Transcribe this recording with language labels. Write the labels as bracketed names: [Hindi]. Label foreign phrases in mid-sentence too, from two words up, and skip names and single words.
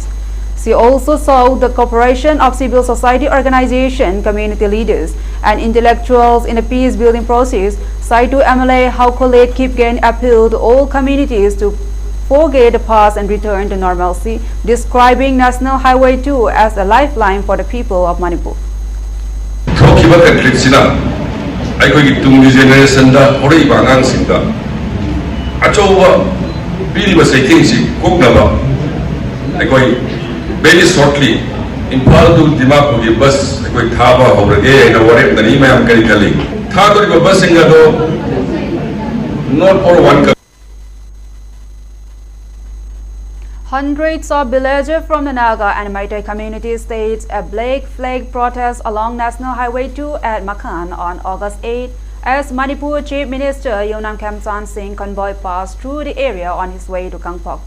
[English] She also sought the cooperation of civil society organizations, community leaders, and intellectuals in the peace-building process. Saitu MLA Haukolet Kipgain appealed to all communities to forget the past and return to normalcy, describing National Highway 2 as a lifeline for the people of Manipur. [Manipuri] ꯊꯣꯛꯈꯤꯕ ꯀꯟꯐ꯭ꯂꯤꯛꯁꯤꯅ ꯑꯩꯈꯣꯏꯒꯤ ꯇꯨꯡꯒꯤ ꯖꯦꯅꯦꯔꯦꯁꯟꯗ ꯍꯧꯔꯛꯏꯕ ꯑꯉꯥꯡꯁꯤꯡꯗ ꯑꯆꯧꯕ ꯄꯤꯔꯤꯕ ꯆꯩꯊꯦꯡꯁꯤ ꯀꯣꯛꯅꯕ ꯑꯩꯈꯣꯏ [English] very shortly Imphal to Dimapur [Manipuri] ꯒꯤ ꯕꯁ ꯑꯩꯈꯣꯏ ꯊꯥꯕ ꯍꯧꯔꯒꯦ ꯍꯥꯏꯅ ꯋꯥꯔꯦꯞꯅꯔꯤ ꯃꯌꯥꯝ ꯀꯔꯤ ꯈꯜꯂꯤ ꯊꯥꯗꯣꯔꯤꯕ ꯕꯁꯁꯤꯡ ꯑꯗꯣ [English] not for one. Hundreds of villagers from the Naga and Meitei community staged a black flag protest along National Highway 2 at Makhan on August 8 as Manipur Chief Minister Yumnam Kemchan Singh convoy passed through the area on his way to Kangpokpi.